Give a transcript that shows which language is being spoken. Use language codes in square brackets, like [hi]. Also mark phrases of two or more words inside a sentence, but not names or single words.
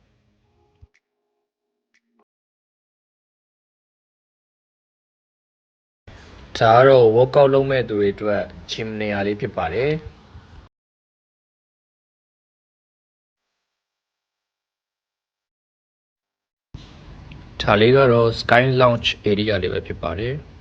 [my] ဒါကတော့ workout လုပ်မဲ့သူတွေအတွက် gym နေရာလေးဖြစ်ပါတယ်ဒါလေးကတော့ [en] sky lounge area [my] လေးပဲဖြစ်ပါတယ်